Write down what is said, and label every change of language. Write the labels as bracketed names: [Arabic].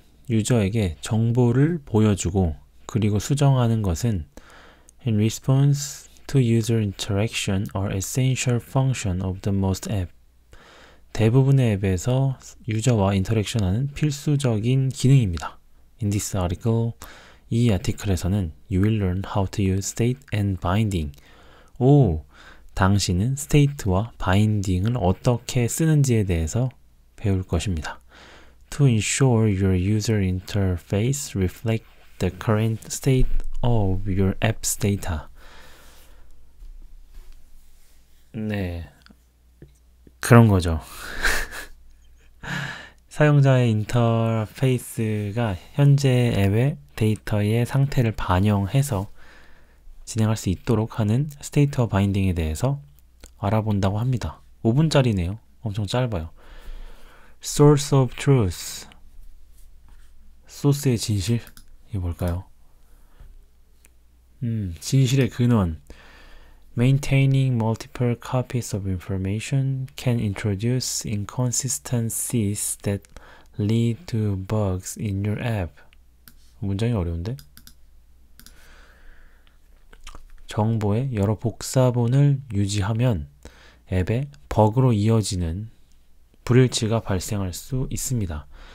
[Korean] 유저에게 정보를 보여주고 그리고 수정하는 것은 [English] in response to user interaction are essential function of the most app. [Korean] 대부분의 앱에서 유저와 인터랙션하는 필수적인 기능입니다. [English] In this article, [Korean] 이 아티클에서는 [English] You will learn how to use state and binding. [Korean] 당신은 state와 binding을 어떻게 쓰는지에 대해서 배울 것입니다. [English] To ensure your user interface reflect the current state of your app's data. [Korean] 네, 그런 거죠. 사용자의 인터페이스가 현재 앱의 데이터의 상태를 반영해서 진행할 수 있도록 하는 스테이트와 바인딩에 대해서 알아본다고 합니다. 5분짜리네요. 엄청 짧아요. Source of truth. 소스의 진실? 이게 뭘까요? 진실의 근원. [English] Maintaining multiple copies of information can introduce inconsistencies that lead to bugs in your app. [Korean] 문장이 어려운데? 정보의 여러 복사본을 유지하면 앱에 버그로 이어지는 불일치가 발생할 수 있습니다.